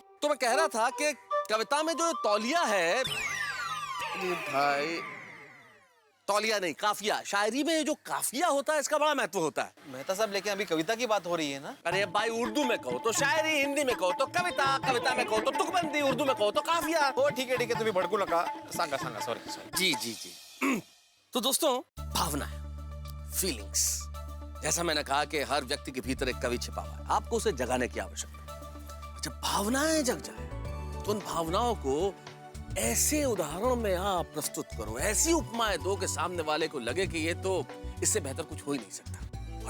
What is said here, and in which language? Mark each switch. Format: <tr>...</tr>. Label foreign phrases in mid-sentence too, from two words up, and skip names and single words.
<hi>तो मैं कह रहा था कि कविता में जो तौलिया है भाई, तौलिया नहीं, काफिया। शायरी में जो काफिया होता है, इसका बड़ा महत्व होता है। मेहता साहब, लेकिन अभी कविता की बात हो रही है ना? अरे भाई, उर्दू में कहो तो शायरी, हिंदी में कहो तो कविता, कविता में कहो तो तुकबंदी, उर्दू में कहो तो काफिया। हो ठीक है,</hi> <mr>तुम्ही भड़कू नका। सांगा सॉरी।</mr> <hi>जी। तो दोस्तों, भावना है, फीलिंग्स। जैसा मैंने कहा कि हर व्यक्ति के भीतर एक कवि छिपा हुआ है, आपको उसे जगाने की आवश्यकता है। जब भावनाएं जग जाए तो उन भावनाओं को ऐसे उदाहरण में आप प्रस्तुत करो, ऐसी उपमाएं दो कि सामने वाले को लगे कि ये तो इससे बेहतर कुछ हो ही नहीं सकता।</hi>